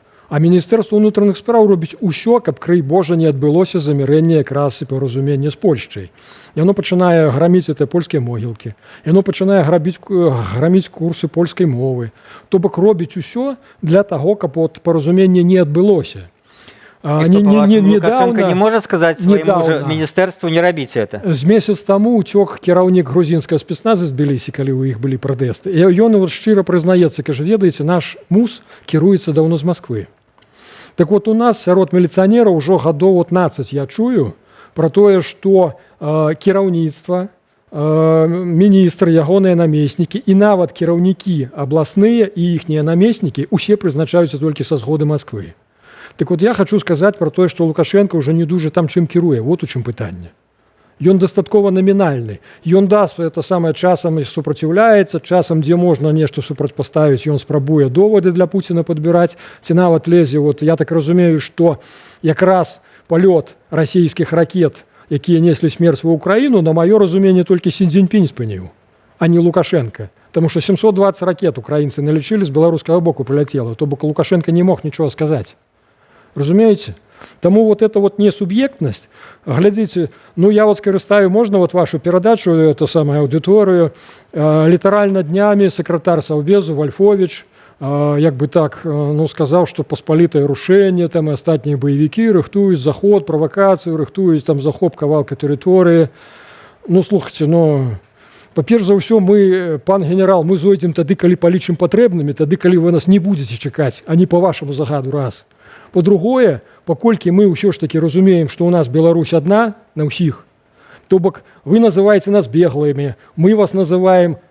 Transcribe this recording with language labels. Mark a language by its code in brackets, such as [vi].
[be] А Міністэрства ўнутраных спраў робіць усё, каб, крый Божа, не адбылося замірэнне якраз і паразуменне з Польшчай. Яно пачынае граміць гэтыя польскія могілкі. Яно пачынае граміць курсы польскай мовы. То бок робіць усё для таго, каб от паразуменне не адбылося. [ru] Лукашенко не может сказать своему недавно, министерству не робите это. [be] З месяц таму уцёк кіраўнік грузінскага спецназа з Тбілісі, калі ў іх былі пратэсты. І ён вот шчыра прызнаецца, кажа, ведаеце, наш МУС кіруецца даўно з Масквы. Так вот у нас сярод міліцыянераў ужо гадоў 15 я чую пра тое, што кіраўніцтва, міністр, ягоныя намеснікі і нават кіраўнікі абласныя і іхнія намеснікі усе прызначаюцца толькі са згоды Масквы. Так вот я хочу сказаць пра тое, што Лукашенко ўжо не дужа там чым кіруе. Вот у чым пытанне. Ён дастаткова намінальны. Ён даст это самае часам супраціўляецца, часам, дзе можна нешта супрацьпаставіць, ён спрабуе довады для Пуціна падбіраць, ці нават лезе. Вот я так разумею, што якраз палёт расійскіх ракет, якія неслі смерць ва Ўкраіну, на маё разуменне толькі Сі Цзіньпінь спыніў, а не Лукашенко. Таму што 720 ракет украінцы налічылі, з беларускага боку прыляцела, то бок Лукашенко не мог нічога сказаць. [ru] Разумеете? Тому вот эта вот несубъектность, глядите, ну я вот [uk] скористаю, [ru] можно вот вашу передачу, эту самую аудиторию, литерально днями секретарь Совбезу Вольфович, як бы так, ну сказал, что посполитое рушение, там и остатние боевики рыхтуют заход, провокацию, рыхтуют там захоп, кавалка территории. [be] Ну, слухайте, ну, па-перш за ўсё, мы, пан генерал, мы зойдзем тады, калі палічым патрэбнымі, тады, калі вы нас не будете чакаць, а не по вашему загаду раз. По-другое, паколькі мы ўсё ж таки разумеем, што ў нас Беларусь адна на ўсіх, то бок вы называеце нас беглымі, мы вас называем